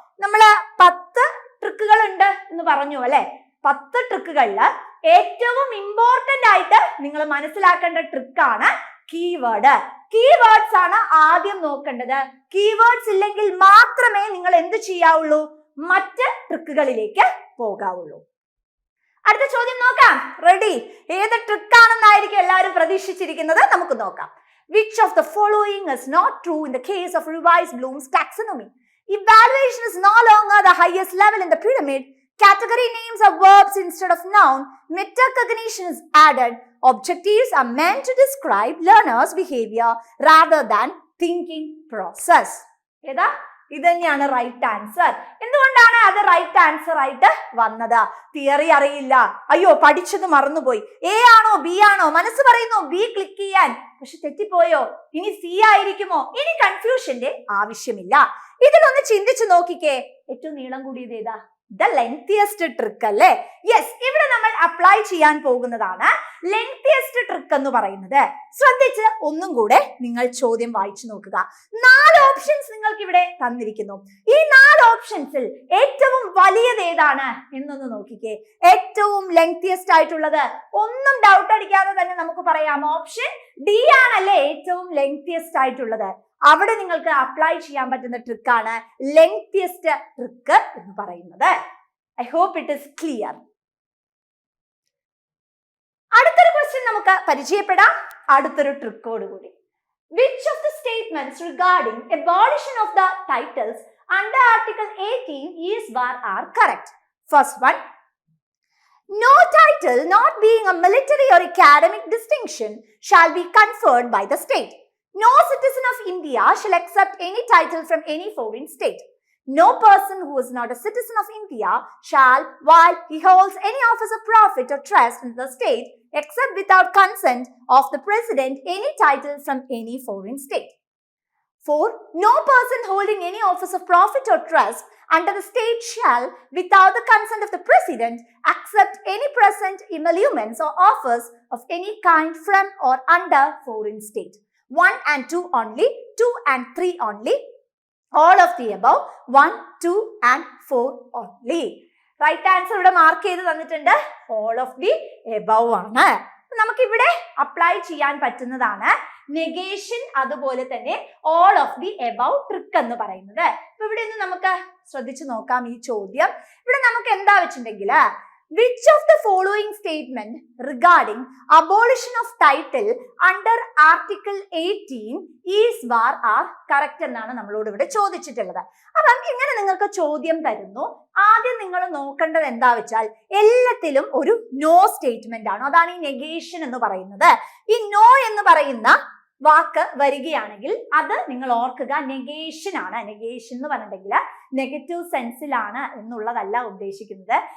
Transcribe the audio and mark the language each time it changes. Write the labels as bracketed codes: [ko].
[ml] നമ്മള് 10 ട്രിക്കുകൾ ഉണ്ട് എന്ന് പറഞ്ഞു അല്ലെ. 10 ട്രിക്കുകളില് ഏറ്റവും ഇമ്പോർട്ടന്റ് ആയിട്ട് നിങ്ങൾ മനസ്സിലാക്കേണ്ട ട്രിക്കാണ് കീവേഡ്. കീവേഡ്സ് ആണ് ആദ്യം നോക്കേണ്ടത്. കീവേഡ്സ് ഇല്ലെങ്കിൽ മാത്രമേ നിങ്ങൾ എന്ത് ചെയ്യാവുള്ളൂ? മറ്റ് ട്രിക്കുകളിലേക്ക് പോകാവുള്ളൂ. അടുത്ത ചോദ്യം നോക്കാം. റെഡി? ഏത് ട്രിക്കാണെന്നായിരിക്കും എല്ലാവരും പ്രതീക്ഷിച്ചിരിക്കുന്നത്? നമുക്ക് നോക്കാം. [en] Which of the following is not true in the case of revised Bloom's taxonomy? Evaluation is no longer the highest level in the pyramid. Category names are verbs instead of noun. Metacognition is added. Objectives are meant to describe learners' behavior rather than thinking process. [ml] ഏതാ? ഇത് തന്നെയാണ് right answer. എന്തുകൊണ്ടാണ് അത് right answer ആയിട്ട് വന്നത്? Theory അറിയില്ല, അയ്യോ പഠിച്ചത് മറന്നുപോയി, എ ആണോ ബി ആണോ, മനസ്സ് പറയുന്നു ബി ക്ലിക്ക് ചെയ്യാൻ, പക്ഷെ തെറ്റിപ്പോയോ, ഇനി സി ആയിരിക്കുമോ? ഇനി കൺഫ്യൂഷന്റെ ആവശ്യമില്ല. ഇതിലൊന്ന് ചിന്തിച്ചു നോക്കിക്കേ. ഏറ്റവും നീളം കൂടിയത് ഏതാ? [en] the lengthiest trick [ml] അല്ലേ? യെസ്, ഇവിടെ നമ്മൾ അപ്ലൈ ചെയ്യാൻ പോകുന്നതാണ് ലെങ്തിയസ്റ്റ് ട്രിക്ക് എന്ന് പറയുന്നത്. ശ്രദ്ധിച്ച് ഒന്നും കൂടെ നിങ്ങൾ ചോദ്യം വായിച്ചു നോക്കുക. 4 ഓപ്ഷൻസ് നിങ്ങൾക്ക് ഇവിടെ തന്നിരിക്കുന്നു. ഈ 4 ഓപ്ഷൻസിൽ ഏറ്റവും വലിയത് ഏതാണ് എന്നൊന്ന് നോക്കിക്കേ. ഏറ്റവും ലെങ്തിയസ്റ്റ് ആയിട്ടുള്ളത് ഒന്നും ഡൗട്ട് അടിക്കാതെ തന്നെ നമുക്ക് പറയാം ഓപ്ഷൻ ഡി ആണല്ലേ ഏറ്റവും ലെങ്തിയസ്റ്റ് ആയിട്ടുള്ളത്. അവിടെ നിങ്ങൾക്ക് അപ്ലൈ ചെയ്യാൻ പറ്റുന്ന ട്രിക്കാണ് ലെങ്തിയസ്റ്റ് ട്രിക്ക് എന്ന് പറയുന്നത്. [en] I hope it is clear. [ml] അടുത്തൊരു ക്വസ്റ്റ്യൻ നമുക്ക് പരിചയപ്പെടാം അടുത്തൊരു ട്രിക്കോട് കൂടി. [en] Which of the statements regarding abolition of the titles under Article 18 is bar are correct? First one, no title not being a military or academic distinction shall be conferred by the state. No citizen of India shall accept any title from any foreign state. No person who is not a citizen of India shall, while he holds any office of profit or trust in the state, accept without consent of the president any title from any foreign state. 4. No person holding any office of profit or trust under the state shall, without the consent of the president, accept any present emoluments or offers of any kind from or under foreign state. 1 and 2 only, 2 and 3 only, all of the above, 1, 2 and 4 only. [ml] Right answer ഇവിടെ mark ചെയ്ത് തന്നിട്ടുണ്ട്. All of the above ആണ്. നമുക്ക് ഇവിടെ apply ചെയ്യാൻ പറ്റുന്നതാണ് negation അതുപോലെ തന്നെ all of the above trick എന്ന് പറയുന്നത്. അപ്പൊ ഇവിടെ ഒന്ന് നമുക്ക് ശ്രദ്ധിച്ചു നോക്കാം ഈ ചോദ്യം. ഇവിടെ നമുക്ക് എന്താ വെച്ചിട്ടുണ്ടെങ്കിൽ [en] which of the following statement regarding abolition of title under Article 18 is bar are correct [ml] എന്നാണ് നമ്മളോട് ഇവിടെ ചോദിച്ചിട്ടുള്ളത്. അപ്പം ഇങ്ങനെ നിങ്ങൾക്ക് ചോദ്യം തരുന്നു. ആദ്യം നിങ്ങൾ നോക്കേണ്ടത് എന്താ വെച്ചാൽ എല്ലാത്തിലും ഒരു നോ സ്റ്റേറ്റ്മെന്റ് ആണ്. അതാണ് ഈ നെഗേഷൻ എന്ന് പറയുന്നത്. ഈ നോ എന്ന് പറയുന്ന വാക്ക് വരികയാണെങ്കിൽ അത് നിങ്ങൾ ഓർക്കുക നെഗേഷൻ ആണ്. നെഗേഷൻ എന്ന് പറഞ്ഞിട്ടുണ്ടെങ്കിൽ നെഗറ്റീവ് സെൻസിലാണ് എന്നുള്ളതല്ല ഉദ്ദേശിക്കുന്നത്.